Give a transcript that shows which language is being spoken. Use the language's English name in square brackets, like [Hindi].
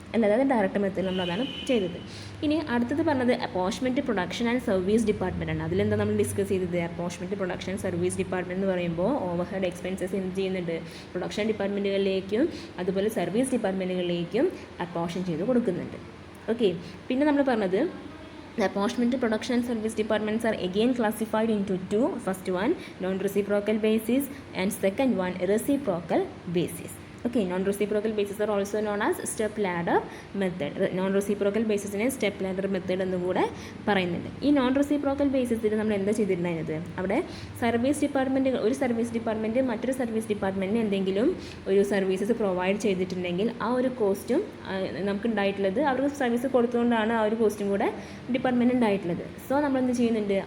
[Malayalam] അല്ലാതെ ഡയറക്റ്റ് മെത്തേഡിൽ നമ്മൾ അതാണ് ചെയ്തത്. ഇനി അടുത്തത് പറഞ്ഞത് അപ്പോർച്ച്മെൻറ്റ് പ്രൊഡക്ഷൻ ആൻഡ് സർവീസ് ഡിപ്പാർട്ട്മെൻ്റ് ആണ്. അതിലെന്താ നമ്മൾ ഡിസ്കസ് ചെയ്തത്? അപ്പോർച്ച്മെൻറ്റ് പ്രൊഡക്ഷൻ സർവീസ് ഡിപ്പാർട്ട്മെൻറ്റ് എന്ന് പറയുമ്പോൾ ഓവർ ഹെഡ് എക്സ്പെൻസസ് എന്ത് ചെയ്യുന്നുണ്ട്? പ്രൊഡക്ഷൻ ഡിപ്പാർട്ട്മെൻറ്റുകളിലേക്കും അതുപോലെ സർവീസ് ഡിപ്പാർട്ട്മെൻറ്റുകളിലേക്കും അപ്പോർഷൻ ചെയ്ത് കൊടുക്കുന്നുണ്ട്. ഓക്കെ, പിന്നെ നമ്മൾ പറഞ്ഞത് [English] the apportionment, production and service departments are again classified into two. First one, non-reciprocal basis, and second one, reciprocal basis. Okay, non-reciprocal basis are also known as step ladder method. Non-reciprocal basis is step ladder method [Malayalam] എന്ന് കൂടെ പറയുന്നുണ്ട്. ഈ non reciprocal ബേസിസിൽ നമ്മൾ എന്താ ചെയ്തിട്ടുണ്ടായിരുന്നത്? അവിടെ service department, ഒരു service department മറ്റൊരു സർവീസ് ഡിപ്പാർട്ട്മെൻറ്റിന് എന്തെങ്കിലും ഒരു സർവീസസ് പ്രൊവൈഡ് ചെയ്തിട്ടുണ്ടെങ്കിൽ ആ ഒരു കോസ്റ്റും നമുക്ക് ഉണ്ടായിട്ടുള്ളത് അവർക്ക് സർവീസ് കൊടുത്തുകൊണ്ടാണ് ആ ഒരു കോസ്റ്റും കൂടെ ഡിപ്പാർട്ട്മെൻറ്റ് ഉണ്ടായിട്ടുള്ളത്. സോ നമ്മൾ എന്ത് ചെയ്യുന്നുണ്ട്?